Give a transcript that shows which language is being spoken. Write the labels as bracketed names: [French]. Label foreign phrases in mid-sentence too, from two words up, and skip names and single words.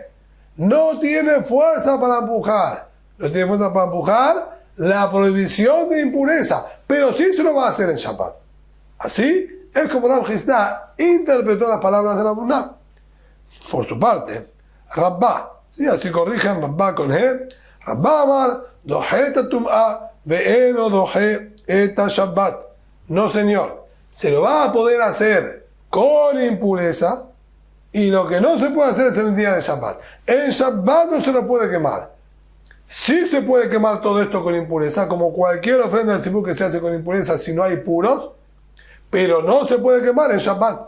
[Spanish] No tiene fuerza para empujar. No tiene fuerza para empujar la prohibición de impureza. Pero sí se lo va a hacer en Shabbat. Así es como Rav Chisda interpretó las palabras de Rabuná. Por su parte, Rabbá, ¿sí? Así corrigen Rabbá con He. [Hebrew] רבה אמר דוחה את הטומאה ואינו דוחה את השבת. [Spanish] No, señor, se lo va a poder hacer con impureza y lo que no se puede hacer es en el día de Shabbat. En Shabbat no se lo puede quemar. Sí se puede quemar todo esto con impureza, como cualquier ofrenda del Sibuk que se hace con impureza si no hay puros, pero no se puede quemar en Shabbat.